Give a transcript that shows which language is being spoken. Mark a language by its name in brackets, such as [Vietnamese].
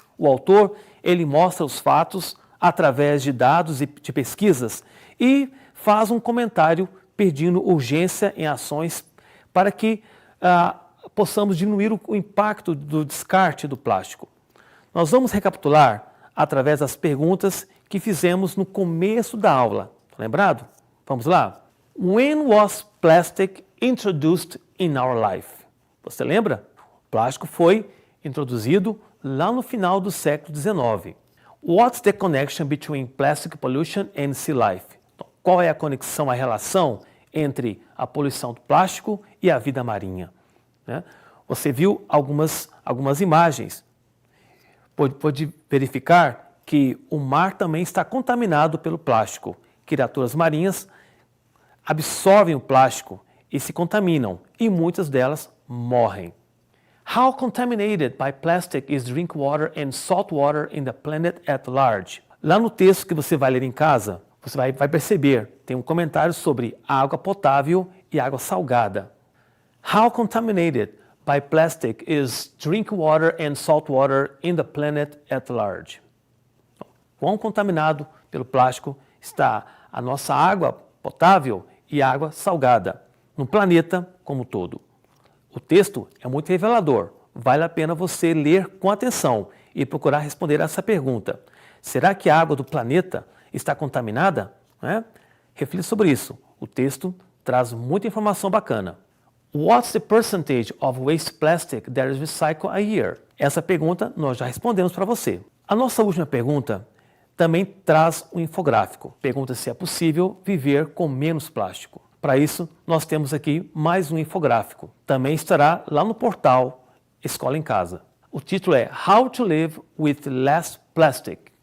[Portuguese] O autor ele mostra os fatos através de dados e de pesquisas e faz um comentário pedindo urgência em ações para que possamos diminuir o impacto do descarte do plástico. Nós vamos recapitular através das perguntas que fizemos no começo da aula. Lembrado? Vamos lá? [English] When was plastic introduced in our life? [Portuguese] Você lembra? O plástico foi introduzido lá no final do século XIX. [English] What's the connection between plastic pollution and sea life? [Portuguese] Então, qual é a conexão, a relação entre a poluição do plástico e a vida marinha? Né? Você viu algumas imagens. Pode verificar que o mar também está contaminado pelo plástico. Criaturas marinhas absorvem o plástico e se contaminam, e muitas delas morrem. [English] How contaminated by plastic is drink water and salt water in the planet at large? [Portuguese] Lá no texto que você vai ler em casa, você vai perceber, tem um comentário sobre água potável e água salgada. [English] How contaminated by plastic is drink water and salt water in the planet at large? [Portuguese] Quão contaminado pelo plástico está a nossa água potável e água salgada no planeta como um todo? O texto é muito revelador. Vale a pena você ler com atenção e procurar responder essa pergunta. Será que a água do planeta está contaminada? Reflita sobre isso. O texto traz muita informação bacana. [English] What's the percentage of waste plastic that is recycled a year? [Portuguese] Essa pergunta nós já respondemos para você. A nossa última pergunta também traz um infográfico. Pergunta se é possível viver com menos plástico. Para isso, nós temos aqui mais um infográfico. Também estará lá no portal Escola em Casa. O título é How to Live with Less Plastic.